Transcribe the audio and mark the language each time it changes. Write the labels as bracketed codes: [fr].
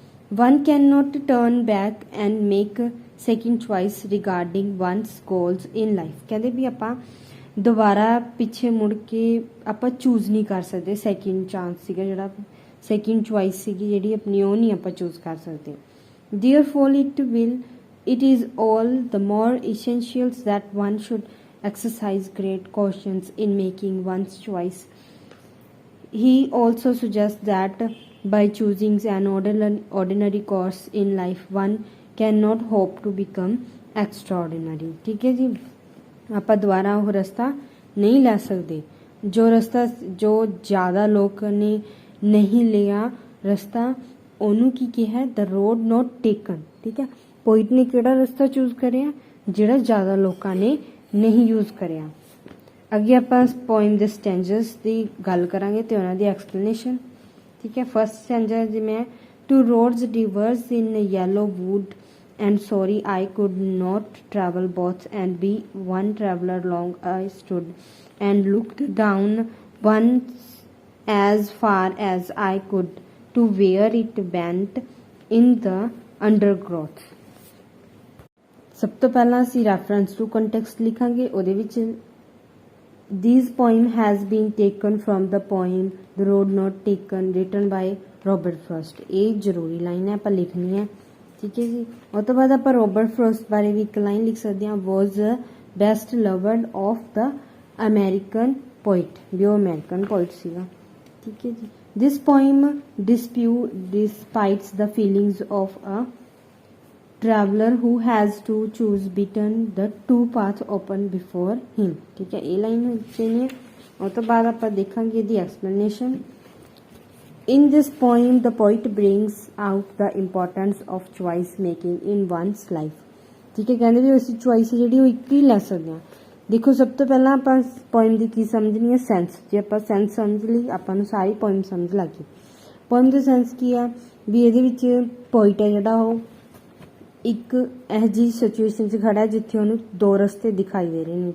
[en] One cannot turn back and make second choice regarding one's goals in life. [pa] ਕਹਿੰਦੇ ਵੀ ਆਪਾਂ ਦੁਬਾਰਾ ਪਿੱਛੇ ਮੁੜ ਕੇ ਆਪਾਂ ਚੂਜ਼ ਨਹੀਂ ਕਰ ਸਕਦੇ। ਸੈਕਿੰਡ ਚਾਂਸ ਸੀਗਾ ਜਿਹੜਾ, ਸੈਕਿੰਡ ਚੁਆਇਸ ਸੀਗੀ ਜਿਹੜੀ ਆਪਣੀ, ਉਹ ਨਹੀਂ ਆਪਾਂ ਚੂਜ਼ ਕਰ ਸਕਦੇ। [en] Therefore it is all the more essential that one should exercise great caution in making one's choice. He also suggests that by choosing an ordinary course in life, one cannot hope to become extraordinary. [pa] ਠੀਕ ਹੈ ਜੀ, ਆਪਾਂ ਦੁਬਾਰਾ ਉਹ ਰਸਤਾ ਨਹੀਂ ਲੈ ਸਕਦੇ ਜੋ ਰਸਤਾ ਜੋ ਜ਼ਿਆਦਾ ਲੋਕਾਂ ਨੇ ਨਹੀਂ ਲਿਆ ਰਸਤਾ, ਉਹਨੂੰ ਕੀ ਕਿਹਾ? The road note taken. ਠੀਕ ਹੈ, ਪੋਇਟ ਨੇ ਕਿਹੜਾ ਰਸਤਾ ਚੂਜ਼ ਕਰਿਆ? ਜਿਹੜਾ ਜ਼ਿਆਦਾ ਲੋਕਾਂ ਨੇ ਨਹੀਂ ਯੂਜ਼ ਕਰਿਆ। ਅੱਗੇ ਆਪਾਂ ਪੋਇਮ ਦੇ ਸਟੈਂਜਰਸ ਦੀ ਗੱਲ ਕਰਾਂਗੇ ਤੇ ਉਹਨਾਂ ਦੀ ਐਕਸਪਲੇਨੇਸ਼ਨ। [en] ਠੀਕ ਹੈ, first stanza ਜਿਵੇਂ two roads diverged in yellow wood and sorry I could not travel both and be one traveller long I stood and looked down one as far as I could to where it bent in the undergrowth. [pa] ਸਭ ਤੋਂ ਪਹਿਲਾਂ ਅਸੀਂ reference to context ਲਿਖਾਂਗੇ। ਉਹਦੇ ਵਿੱਚ [en] This poem has been taken from the poem The Road Not Taken written by Robert Frost. [pa] ਇਹ ਜ਼ਰੂਰੀ line ਹੈ, ਆਪਾਂ ਲਿਖਣੀ ਹੈ। ਠੀਕ ਹੈ ਜੀ, ਉਹ ਤੋਂ ਬਾਅਦ ਆਪਾਂ ਰੋਬਰਟ ਫਰੋਸਟ ਬਾਰੇ ਵੀ ਇੱਕ ਲਾਈਨ ਲਿਖ ਸਕਦੇ ਹਾਂ, [en] was the best loved of the American poet, [pa] ਵੀ ਉਹ ਅਮਰੀਕਨ ਪੋਇਟ ਸੀਗਾ। ਠੀਕ ਹੈ ਜੀ, [en] this poem despites the feelings of a traveler who has to choose between the two paths open before him. [hi] ठीक है, ये लाइन चाहिए। और तो बाद आप देखेंगे [en] the explanation. In this poem the poet brings out the importance of choice making in one's life. [hi] ठीक है, कहते भी [pa] ਅਸੀਂ ਚੁਆਇਸ ਜਿਹੜੀ ਉਹ ਇੱਕ ਹੀ ਲੈ ਸਕਦੇ ਹਾਂ। ਦੇਖੋ ਸਭ ਤੋਂ ਪਹਿਲਾਂ ਆਪਾਂ ਪੋਇਮ ਦੀ ਕੀ ਸਮਝਣੀ ਹੈ, ਸੈਂਸ। ਜੇ ਆਪਾਂ ਸੈਂਸ ਸਮਝ ਲਈ ਆਪਾਂ ਨੂੰ ਸਾਰੀ ਪੋਇਮ ਸਮਝ ਲੱਗ ਗਈ। ਪੋਇਮ ਦਾ ਸੈਂਸ ਕੀ ਆ ਵੀ ਇਹਦੇ ਵਿੱਚ ਪੋਇਟ ਹੈ ਜਿਹੜਾ ਉਹ ਇੱਕ ਇਹੋ ਜਿਹੀ ਸਿਚੁਏਸ਼ਨ 'ਚ ਖੜਾ ਜਿੱਥੇ ਉਹਨੂੰ ਦੋ ਰਸਤੇ ਦਿਖਾਈ ਦੇ ਰਹੇ ਨੇ।